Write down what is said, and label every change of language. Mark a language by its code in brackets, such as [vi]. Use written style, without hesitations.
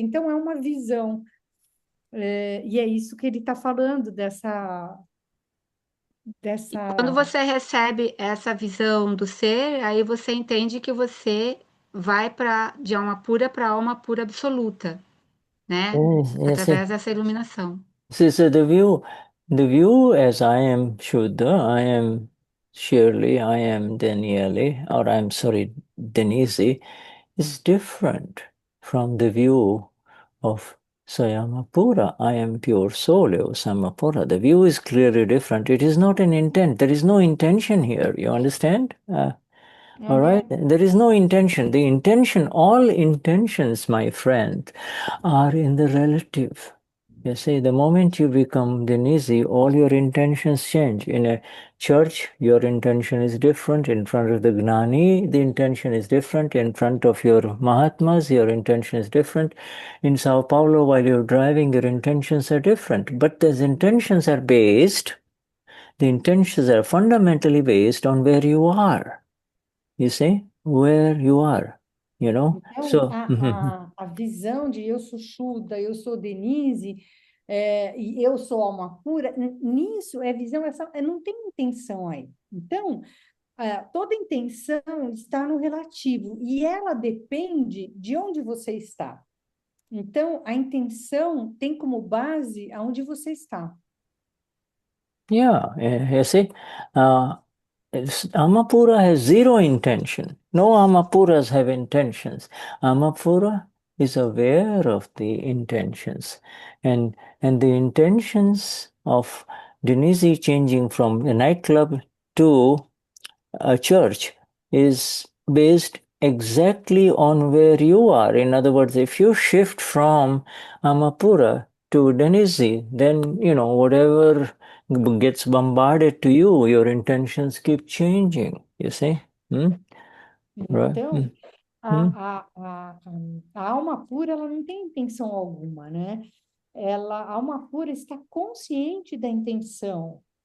[pt] Então, é uma visão. E é isso que ele está falando, quando dessa. você recebe essa visão do ser, aí você entende que você vai para de alma pura para alma pura absoluta, né? [en] Yes, yes, [pt] Através [en] yes. [pt] dessa iluminação. [en] See, so the view as I am Shuddha, I am Shirley, I am Daniele, or I'm sorry, Denise, is different from the view of Sayamapura. I am pure soul, O Samapura. The view is clearly different. It is not an intent. There is no intention here. You understand? All right? Uhum. There is no intention. The intention, all intentions, my friend, are in the relative. You see, the moment you become Denisi, all your intentions change. In a church, your intention is different. In front of the Gnani, the intention is different. In front of your Mahatmas, your intention is different. In Sao Paulo, while you're driving, your intentions are different. But those intentions are based, the intentions are fundamentally based on where you are. You see, where you are, you know? [pt] Então, [en] So, [pt] a visão de eu sou Shuddha, eu sou Denise, e eu sou alma pura, nisso é visão, não tem intenção aí. Então, toda intenção está no relativo e ela depende de onde você está. Então, a intenção tem como base aonde você está. [en] yeah, you see, uh, Amapura has zero intention. No Amapuras have intentions. Amapura is aware of the intentions. And the intentions of Denisi changing from a nightclub to a church is based exactly on where you are. In other words, if you shift from Amapura to Denisi, then, whatever gets bombarded to you, your intentions keep changing, you see? Hmm? Right? Hmm. [pt] Então, Hmm. a alma pura, ela não tem intenção alguma, né? A alma pura está consciente da intenção.